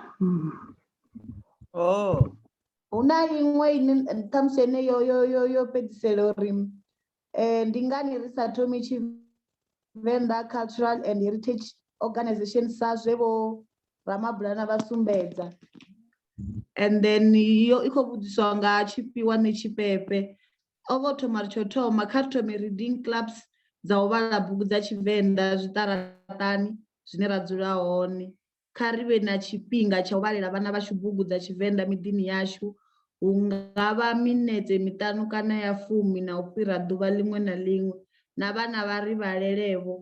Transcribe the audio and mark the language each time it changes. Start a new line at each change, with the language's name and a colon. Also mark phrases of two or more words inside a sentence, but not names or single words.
Venda: Huna iṅwe ine ṱhamusi ene yo fhedzisela uri ndi ngani ri sa thomi Tshivenḓa Cultural and Heritage Organization sa zwe vho Ramabulana vha sumbedza. And then yo I khou vhudziswa nga Tshifhiwa Netshipephe. O vho thoma ri tsho thoma kha thome
English: reading clubs
Venda: dza u vhala bugu dza Tshivenḓa zwiṱaraṱani zwine ra dzula hone. Kha ri vhe na tshifhinga tsha u vhalela vhana vhashu bugu dza Tshivenḓa miḓini yashu. Hu nga vha minetse miṱanu kana ya 10 na u fhira ḓuvha ḽiṅwe na ḽiṅwe, na vhana vha ri vhalelevho.